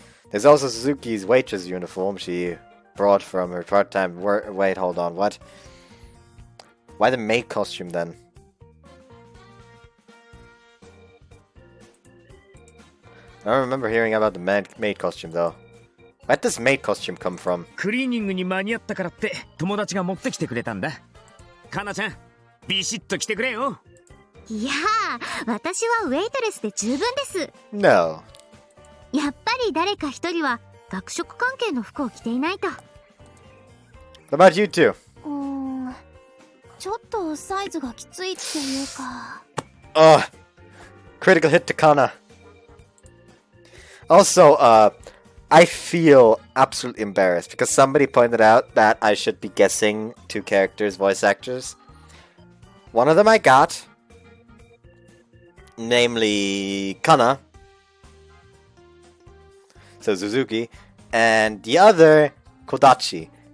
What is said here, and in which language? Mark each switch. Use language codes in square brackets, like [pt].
[en] There's also Suzuki's waitress uniform she brought from her part-time work. Wait, hold on, what? Why the maid costume then? I don't remember hearing about the maid costume though. Where'd this maid costume come from? [ja] クリーニングに間に合ったからって友達が持ってきてくれたんだ。かなちゃん、ビシッと来てくれよ。いやー、私はウェイトレスで十分です。 [en] No. [ja] やっぱり誰か一人は学食関係の服を着ていないと。 [en] What about you two? [ja] ちょっとサイズがきついっていうか。 [en] Critical hit to Kana. Also, I feel absolutely embarrassed because somebody pointed out that I should be guessing two characters' voice actors. One of them I got, namely Kana, so Suzuki, and the other Kodachi.